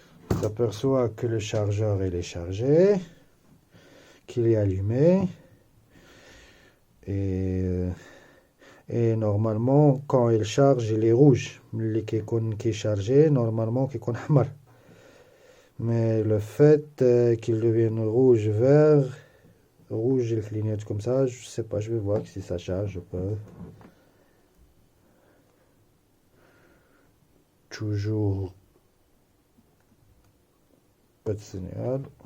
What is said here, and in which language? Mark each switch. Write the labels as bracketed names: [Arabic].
[French] On s'aperçoit que le chargeur il est chargé, qu'il est allumé, et normalement quand il charge il est rouge. [Arabic] اللي كيكون [French] chargé normalement [Arabic] كيكون أحمر. [French] Mais le fait qu'il devienne rouge vert, rouge il clignote comme ça, je sais pas, je vais voir si ça charge pas. Toujours pas de signal.